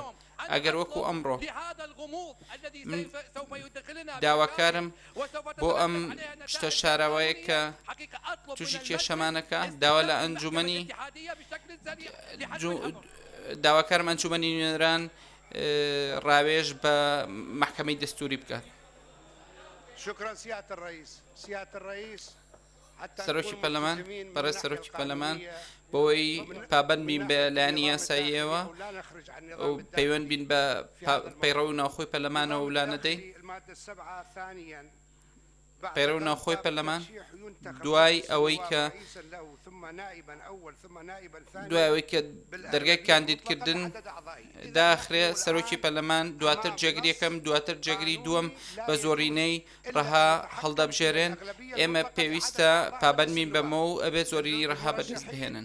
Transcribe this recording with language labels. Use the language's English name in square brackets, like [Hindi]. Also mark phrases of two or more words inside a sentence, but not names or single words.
[Central Kurdish] ئەگەر وەکو ئەمڕۆ من داواکارم بۆ ئەم شتە شاراوەیە کە تووشی کێشەمانەکە داوا لە ئەنجومەنی داواکارم ئەنجومەنی نوێنەران ڕاوێژ بە محکەمەی دەستوری بکات. [Arabic] شكرا سيادة الرئيس. سيادة الرئيس [Central Kurdish] سەرۆکی پەرلەمان بەڕێز سەرۆکی پەرلەمان بۆەوەی پابەند بین بە لایەنی یاساییەوە و پەیوەند بین بە پەیڕەو ناوخۆی پەرلەمانەوە ولا نەدەین پەیڕەو ناوخۆی پەرلەمان دوای ئەوەی کە دەرگای کاندیدکردن داخرێ سەرۆکی پەرلەمان دواتر جێگریەکەم دواتر جێگری دووەم بە زۆرینەی ڕەها هەڵدەبژێرێن ئێمە پێویستە پابەندبین بەمە و ئەبێت زۆرینی ڕەها بەدەست بهێنن.